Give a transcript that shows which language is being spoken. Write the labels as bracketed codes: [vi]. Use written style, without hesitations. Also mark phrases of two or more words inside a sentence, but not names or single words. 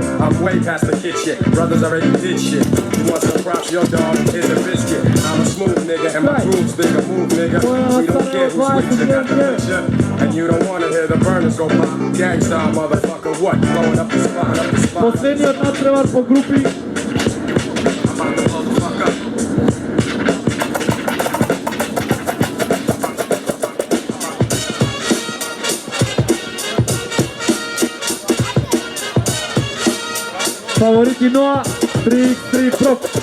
[en] I'm way past the kid shit, brothers already did shit. You want some props, your dog, here's a biscuit. I'm a smooth nigga, and my grooves bigger move, nigga. We don't care who's with you, got the picture. And you don't wanna hear the burners go pop. Gangstar, motherfucker, what? Blowing up the spot, up the spot. [bg] Последният надпревар по групи. [en] I'm about to blow the fuck up. [bg] Фаворити Ноа, 3x3 Прок.